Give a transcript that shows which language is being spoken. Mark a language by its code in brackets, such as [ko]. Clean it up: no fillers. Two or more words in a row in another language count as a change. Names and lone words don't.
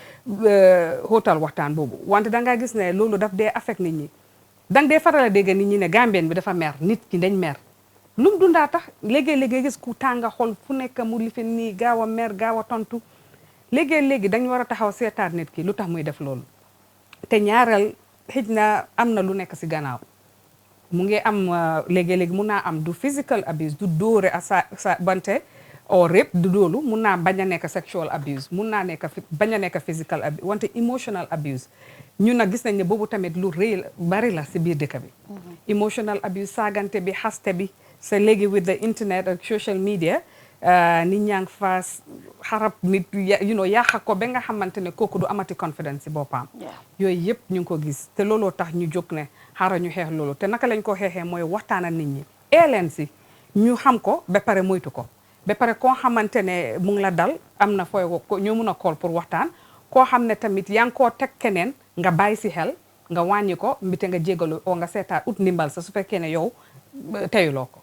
[wo] xóotal waxtaan boobu wante dangaa gis ne loolu daf dee affect nit ñi dang dee faral a dégg nit ñi ne Gambien bi dafa mer nit ñi dañ mer lu mu dundaa tax léegi-léegi gis ku tànga xol fu nekk mu lifin nii gaaw a mer gaaw a tontu léegi dañ war a taxaw seetaat nit ki lu tax muy def loolu te ñaareel xëj na am na lu nekk si gannaaw mu ngi am léegi-léegi mun naa am du [en] physical abuse [wo] du dóore a sa bante o rape du doolu mun naa bañ a nekk [en] sexual abuse [wo] mun naa nekk bañ a nekk [en] physical abuse [wo] wante [en] emotional abuse [wo] ñun nag gis nañ ne boobu tamit lu rëy bari la si biir dëkk bi [en] emotional abuse [wo] saagante bi xaste bi sa léegi [en] with the internet [wo] ak [en] social media [wo] nit ñaa ngi fa xarab nit yàq ko ba nga xamante ne kooku du amati confidence si boppam yooyu yëpp ñu ngi ko gis te looloo tax ñu jóg ne xaaral ñu xeex loolu te naka lañ ko xeexee mooy waxtaan ak nit ñi leen si ñu xam ko ba pare moytu ko ba pare koo xamante ne mu ngi la dal am na fooy ñoo mun a call pour waxtaan koo xam ne tamit yaa ngi koo teg keneen nga bàyyi si xel nga wàññi ko mbite nga jégalu oo nga seetaat ut ndimbal sa su fekkee ne yow teyuloo ko